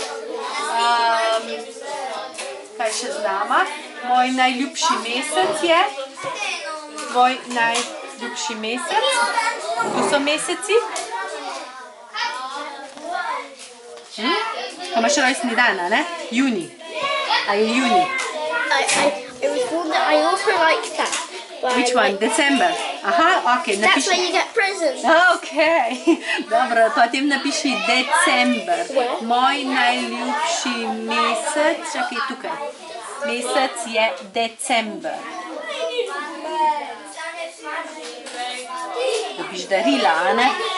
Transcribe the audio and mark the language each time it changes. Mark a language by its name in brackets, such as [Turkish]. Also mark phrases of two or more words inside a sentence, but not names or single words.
[Slovenian] Kaj še z nama? Moj najljubši mesec je. Tvoj najljubši mesec. Tu so meseci. Pa imaš rojstni dan, a ne? Juni. A je juni? [English] I also like that. Which one? December? Aha, ok. That's when you get presents. Ok. [Slovenian] Dobro, potem napiši december. Moj najljubši mesec, čakaj tukaj. Mesec je december. Dobiš darila, a ne?